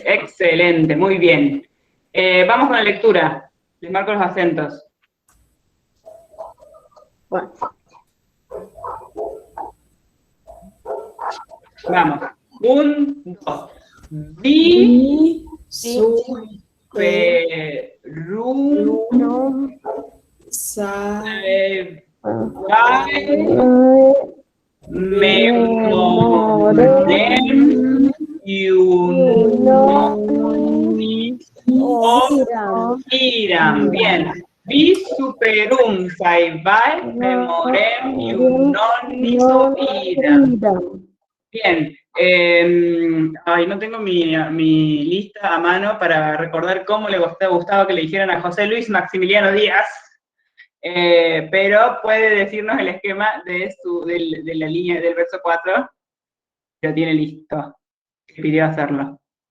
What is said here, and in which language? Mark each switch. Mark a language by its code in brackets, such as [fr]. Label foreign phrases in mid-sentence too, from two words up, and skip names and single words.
[es] Excelente, muy bien. Vamos con la lectura. Les marco los acentos. Bueno. Vamos. [la] 1, 2. Vi superum memorem iram. Bien. Vi superum saevae memorem non iram. [es] Bien. Ay, no tengo mi lista a mano para recordar cómo le gustaba que le dijeran a José Luis Maximiliano Díaz, pero puede decirnos el esquema de la línea del verso 4, lo tiene listo, pidió hacerlo.